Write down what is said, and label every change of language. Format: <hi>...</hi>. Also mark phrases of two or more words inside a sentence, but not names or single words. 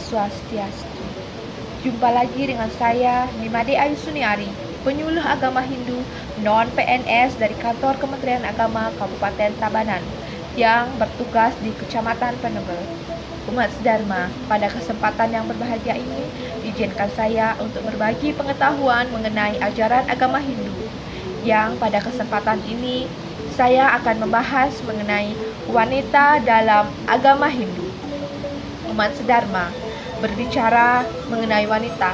<id>Swastiastu. Jumpa lagi dengan saya, Nimade Ayu Suniari, penyuluh agama Hindu non-PNS dari Kantor Kementerian Agama Kabupaten Tabanan yang bertugas di Kecamatan Penebel. Umat Dharma, pada kesempatan yang berbahagia ini, izinkan saya untuk berbagi pengetahuan mengenai ajaran agama Hindu. Yang pada kesempatan ini, saya akan membahas mengenai wanita dalam agama Hindu. Umat Dharma, berbicara mengenai wanita.</id>